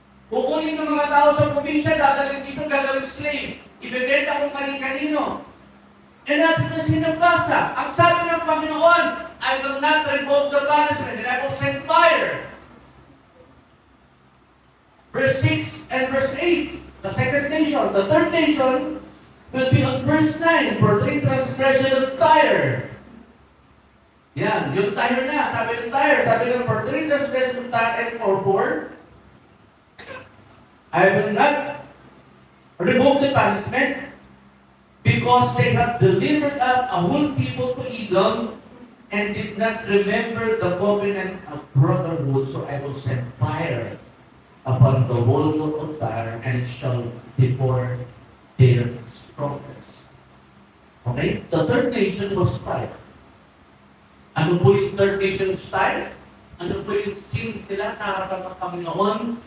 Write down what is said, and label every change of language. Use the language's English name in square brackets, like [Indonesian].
[Filipino] Kukunin ng mga tao sa probinsya, dadalhin dito, gagawin slave. Ibebenta kung kanino. [English] And that's the sin of Gaza. [Filipino] Ang sabi ng Panginoon, [English] I will not revoke the punishment and I will send fire. Verse 6 and verse 8. The second nation, the third nation will be on verse 9 for 3 transgression of Tyre. [Filipino] Yan, yung Tyre na. Sabi ng Tyre, sabi ng [English] for 3 transgression of Tyre and for 4, I will not revoke the punishment because they have delivered up a whole people to Edom and did not remember the covenant of brotherhood, so I will send fire upon the wall of Tyre and it shall devour their strongholds. Okay? The third nation was Tyre. [Filipino] Ano po yung [English] third nation was Tyre? [Filipino] Ano po yung sin nila sa harapan ng Panginoon?